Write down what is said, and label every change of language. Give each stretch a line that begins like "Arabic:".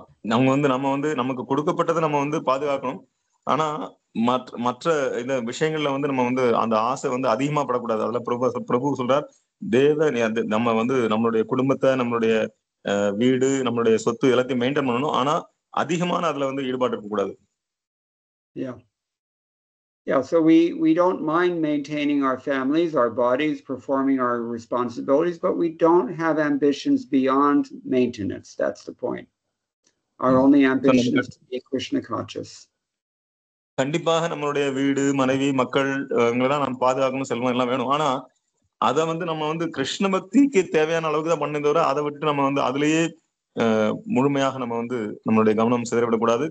Tamil: நம்ம வந்து நமக்கு கொடுக்கப்பட்டதை நம்ம வந்து பாதுகாக்கணும். ஆனா மற்ற இந்த விஷயங்கள்ல வந்து நம்ம வந்து அந்த ஆசை வந்து அதிகமா படக்கூடாது. அதுல பிரபு சொல்றார், நம்ம வந்து நம்மளுடைய குடும்பத்தை, நம்மளுடைய வீடு, நம்மளுடைய சொத்து எல்லாத்தையும் மெயின்டைன் பண்ணணும். ஆனா அதிகமான அதுல வந்து ஈடுபாடு இருக்கக்கூடாது.
English: Yeah, so we don't mind maintaining our families, our bodies, performing our responsibilities, but we don't have ambitions beyond maintenance. That's the point. Our only ambition is to be Krishna conscious.
Tamil: கண்டிப்பாக நம்மளுடைய வீடு, மனைவி, மக்கள் இவங்களெல்லாம் நம்ம பாதுகாக்கணும், செல்வம் எல்லாம் வேணும். ஆனா அதை வந்து நம்ம வந்து கிருஷ்ண பக்திக்கு தேவையான அளவுக்கு தான் பண்ணதை தவிர அதை விட்டு நம்ம வந்து அதுலயே முழுமையாக நம்ம வந்து நம்மளுடைய கவனம் சிதறவிடக்கூடாது.